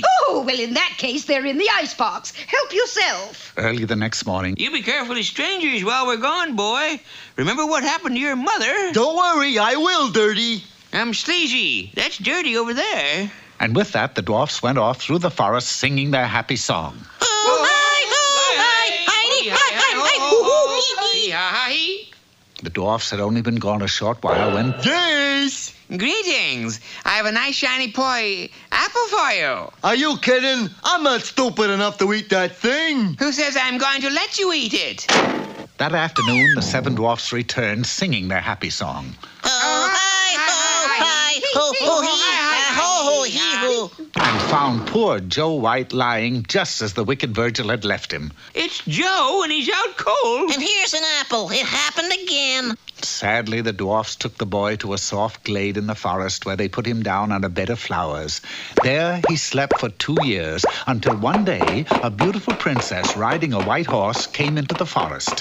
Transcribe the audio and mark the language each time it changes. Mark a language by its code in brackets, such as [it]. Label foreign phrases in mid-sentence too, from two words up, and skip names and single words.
[en] Oh, well, in that case, they're in the icebox. Help yourself. Early the next morning... You be careful of strangers while we're gone, boy. Remember what happened to your mother? Don't worry, I will, Dirty. I'm Sleazy. That's Dirty over there. And with that, the dwarfs went off through the forest singing their happy song. Oh, hi, ho, hi, hi, hi, hi, hi. The dwarfs had only been gone a short while when... Yes! Greetings. I have a nice shiny apple for you. Are you kidding? I'm not stupid enough to eat that thing. Who says I'm going to let you eat it? That afternoon, the 7 dwarfs returned singing their happy song. Oh, hi, ho, hi, ho, ho, he, ho, he, ho. And found poor Joe White lying just as the wicked Virgil had left him. It's Joe, and he's out cold. And here's an apple. It happened again. Sadly, the dwarfs took the boy to a soft glade in the forest where they put him down on a bed of flowers. There he slept for 2 years until one day a beautiful princess riding a white horse came into the forest.